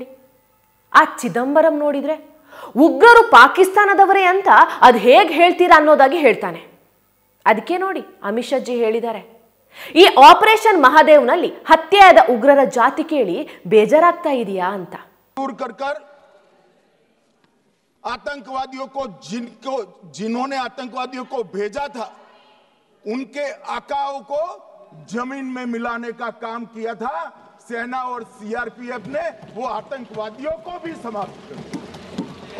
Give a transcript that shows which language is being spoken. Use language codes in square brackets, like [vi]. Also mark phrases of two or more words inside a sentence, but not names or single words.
[kn] ಆ ಚಿದಂಬರಂ ನೋಡಿದ್ರೆ ಉಗ್ರರು ಪಾಕಿಸ್ತಾನದವರೇ ಅಂತ ಅದು ಹೇಗೆ ಹೇಳ್ತೀರಾ ಅನ್ನೋದಾಗಿ ಹೇಳ್ತಾನೆ. ಅದಕ್ಕೆ ನೋಡಿ ಅಮಿತ್ ಶಾ ಜಿ ಹೇಳಿದ್ದಾರೆ, ಈ ಆಪರೇಷನ್ ಮಹಾದೇವ್ನಲ್ಲಿ ಹತ್ಯೆಯಾದ ಉಗ್ರರ ಜಾತಿ ಕೇಳಿ ಬೇಜಾರಾಗ್ತಾ ಇದೆಯಾ ಅಂತ. [hi] आतंकवादियों को जिन्होंने आतंकवादियों को भेजा था उनके आकाओं को जमीन में मिलाने का काम किया था सेना और सीआरपीएफ ने. वो आतंकवादियों को भी समाप्त कर दिया.